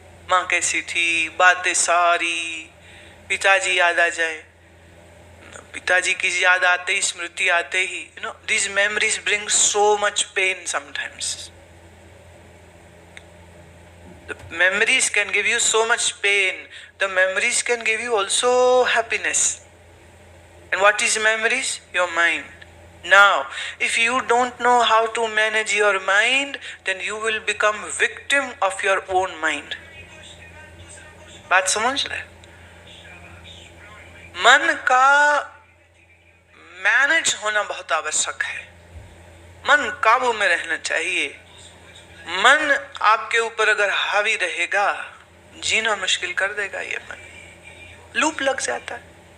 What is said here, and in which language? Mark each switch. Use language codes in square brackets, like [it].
[hi] माँ कैसी थी, बातें सारी। पिताजी याद आ जाए, पिताजी की याद आते ही, स्मृति आते ही, [en] You know these memories bring so much pain sometimes. The memories can give you so much pain. The memories can give you also happiness. And what is memories? Your mind. Now, if you don't know how to manage your mind, then you will become victim of your own mind. [hi] बात समझ रहे? मन का manage होना बहुत आवश्यक है। मन काबू में रहना चाहिए। मन आपके ऊपर अगर हावी रहेगा, जीना मुश्किल कर देगा। ये मन लूप लग जाता है।